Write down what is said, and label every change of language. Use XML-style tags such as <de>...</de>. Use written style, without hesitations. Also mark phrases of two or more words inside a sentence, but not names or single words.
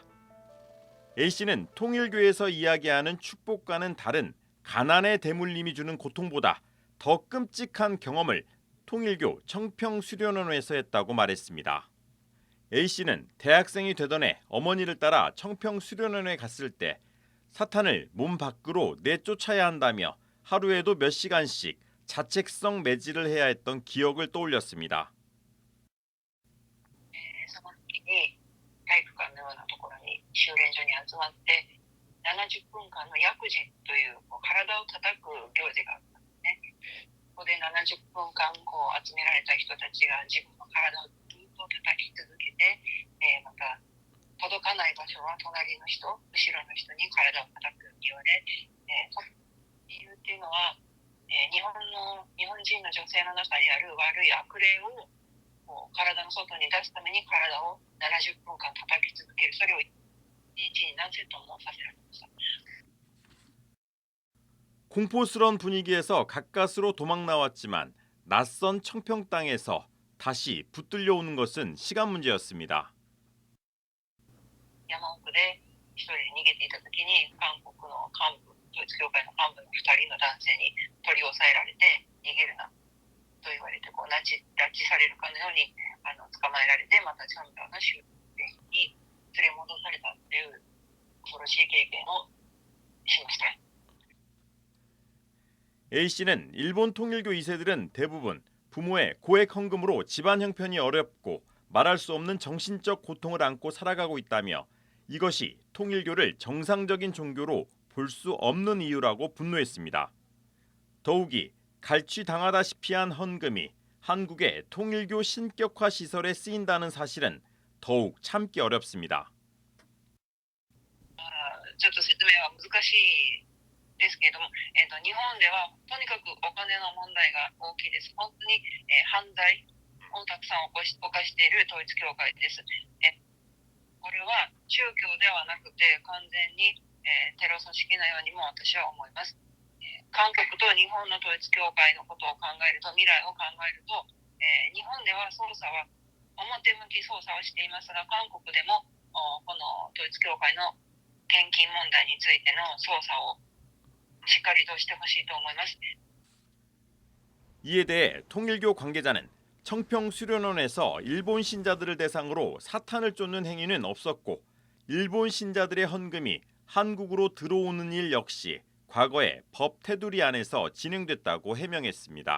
<ko>A씨는 통일교에서 이야기하는 축복과는 다른 가난의 대물림이 주는 고통보다 더 끔찍한 경험을 통일교 청평수련원에서 했다고 말했습니다. A씨는 대학생이 되던 해 어머니를 따라 청평수련원에 갔을 때 사탄을 몸 밖으로 내쫓아야 한다며 하루에도 몇 시간씩 자책성 매질을 해야 했던 기억을 떠올렸습니다.</ko> <ja>その時に体育館のようなところに修練所に集まって70分間の薬事という体を叩く行事があったんですね。ここで70分間集められた人たちが自分の体をずっと叩き続けて、また届かない場所は隣の人、後ろの人に体を叩くように言われ、その理由っていうのは、日本人の女性の中にある悪い悪霊を体の外に出すために体を70分間叩き続ける。それを1日に何セットもさせられました。</ja> <ko>공포스러운 분위기에서 가까스로 도망 나왔지만 낯선 청평 땅에서 다시 붙들려 오는 것은 시간 문제였습니다.</ko> <ja>山奥で一人で逃げていた時に韓国の幹部、統一教会の幹部の2人の男性に取り押さえられて逃げるなと言われて拉致されるかのように捕まえられてまたチャンピオンの終点に連れ戻されたという恐ろしい経験をしました。</ja> <ko>A씨는 일본 통일교 2세들은 대부분 부모의 고액 헌금으로 집안 형편이 어렵고 말할 수 없는 정신적 고통을 안고 살아가고 있다며 이것이 통일교를 정상적인 종교로 볼 수 없는 이유라고 분노했습니다. 더욱이 갈취당하다시피 한 헌금이 한국의 통일교 신격화 시설에 쓰인다는 사실은 더욱 참기 어렵습니다.</ko> <ja>ちょっと説明は難しいですけれども、日本ではとにかくお金の問題が大きいです。本当に、犯罪をたくさん犯している統一教会です。これは宗教ではなくて完全にテロ組織のようにも私は思います。韓国と日本の統一教会のことを考えると、未来を考えると、日本では捜査は表向き捜査をしていますが、韓国でもこの統一教会の献金問題についての捜査をしっかりとしてほしいと思います。</ja> <ko>이에 대해 통일교 관계자는 청평수련원에서 일본 신자들을 대상으로 사탄을 쫓는 행위는 없었고 일본 신자들의 헌금이 한국으로 들어오는 일 역시 과거에 법 테두리 안에서 진행됐다고 해명했습니다.</ko>